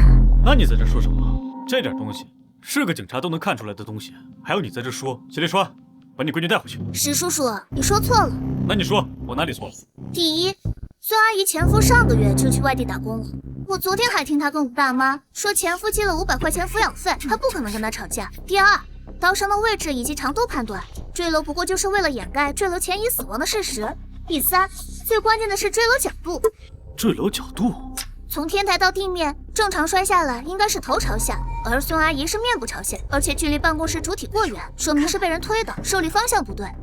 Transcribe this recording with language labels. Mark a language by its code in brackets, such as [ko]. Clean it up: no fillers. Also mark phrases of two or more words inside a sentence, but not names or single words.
[zh] 那你在这说什么？这点东西是个警察都能看出来的东西，还要你在这说？谢立川，把你闺女带回去。石叔叔，你说错了。那你说我哪里错了？第一，孙阿姨前夫上个月就去外地打工了。我昨天还听她跟我大媽說前夫寄了500塊錢撫養費，她不可能跟他吵架。第二，刀傷的位置以及長度判斷，墜樓不過就是為了掩蓋墜樓前已死亡的事實。第三，最關鍵的是墜樓角度。墜樓角度？從天台到地面，正常摔下來應該是頭朝下，而孫阿姨是面部朝下，而且距離辦公室主體過遠，說明是被人推的，受力方向不對。